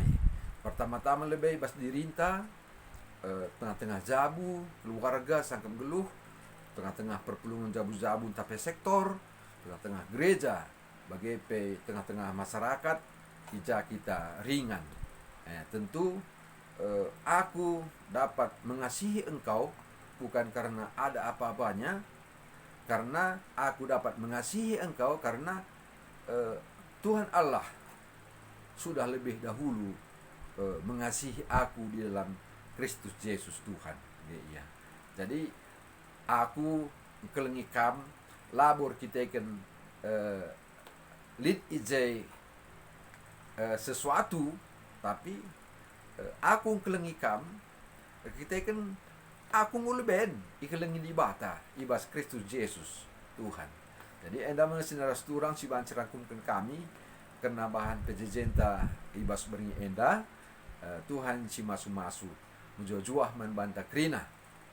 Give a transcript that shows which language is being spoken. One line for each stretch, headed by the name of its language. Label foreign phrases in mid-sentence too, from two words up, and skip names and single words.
Batak Karo: Pertama-tama lebih bas dirinta tengah-tengah jabu keluarga sangkem geluh, tengah-tengah perpulungan jabu-jabu tapi sektor, tengah-tengah gereja bagi tengah-tengah masyarakat ija kita ringan.
Indonesian: Tentu aku dapat mengasihi engkau bukan karena ada apa-apanya, karena aku dapat mengasihi engkau karena Tuhan Allah sudah lebih dahulu mengasihi aku di dalam Kristus Yesus Tuhan.
Batak Karo: Ya. Jadi aku kelengikam labor kita kan lead ijai sesuatu, tapi aku kelengikam kita kan aku nguleben ikelengi di bata ibas Kristus Yesus Tuhan. Jadi enda mengesinara turang si bancerangkumkan kami kena bahan pejejenta ibas beringi enda Tuhan si masu-masu mujuah-juah man banta krina.